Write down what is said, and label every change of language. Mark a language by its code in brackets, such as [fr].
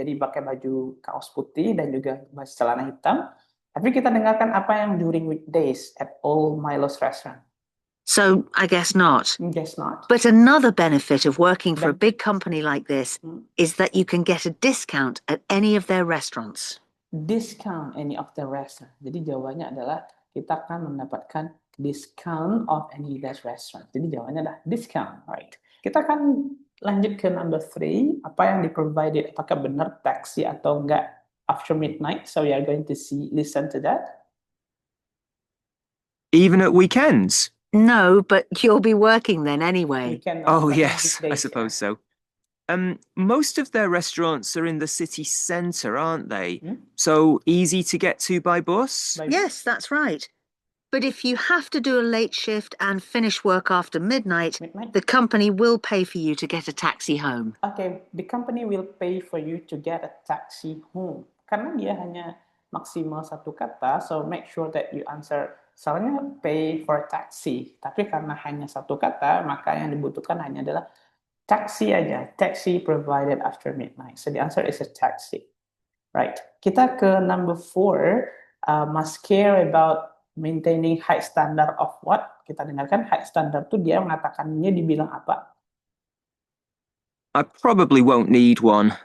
[id] Jadi pakai baju kaos putih dan juga celana hitam. Tapi kita dengarkan apa yang [en] during weekdays at all Milo's restaurant. So I guess not. Guess not. But another benefit of working for a big company like this is that you can get a discount at any of their restaurants. Discount any of the restaurant. [id] Jadi jawabannya adalah kita akan mendapatkan [en] discount of any of that restaurant. [id] Jadi jawabannya adalah discount, right? Kita akan lanjut ke number 3. Apa yang di-provided, apakah benar taksi atau enggak [en] after midnight? So we are going to listen to that. Even at weekends? No, but you'll be working then anyway. Oh, yes, I suppose so. Most of their restaurants are in the city centre, aren't they? So easy to get to by bus? Yes, that's right. But if you have to do a late shift and finish work after midnight, the company will pay for you to get a taxi home. Okay, the company will pay for you to get a taxi home. [id] Karena dia hanya maksimal satu kata, [en] so make sure that you answer. [id] Soalnya [en] pay for taxi, [id] tapi karena hanya satu kata, maka yang dibutuhkan hanya adalah taxi aja. [en] Taxi provided after midnight. So the answer is a taxi. Right. [id] Kita ke [en] number 4. Must care about maintaining high standard of what? [id] Kita dengarkan high standard itu dia mengatakannya dibilang apa? [en] I probably won't need one.